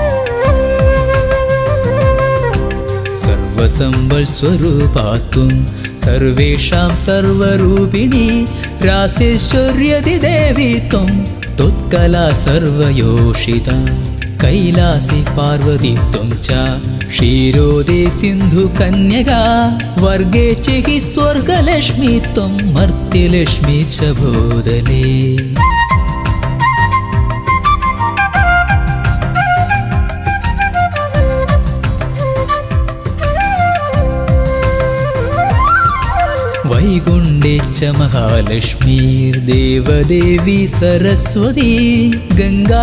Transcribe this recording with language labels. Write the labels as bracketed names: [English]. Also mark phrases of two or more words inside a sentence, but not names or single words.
[Sanskrit] सर्वसंबल स्वरूपात्वं സർവേഷാം സർവരൂപിണി രാസേശ്വര്യതിദേവി ത്വം ത്വത്കലാ സർവയോഷിത കൈലാസി പാർവതി ത്വം ച ക്ഷീരോദേ സിന്ധു കന്യകാ വർഗേ ച ഹി സ്വർഗലക്ഷ്മി ത്വം മർത്യലക്ഷ്മി ച ഭൂതലേ. वैकुण्ठे च महालक्ष्मीर्देवदेवी सरस्वती गङ्गा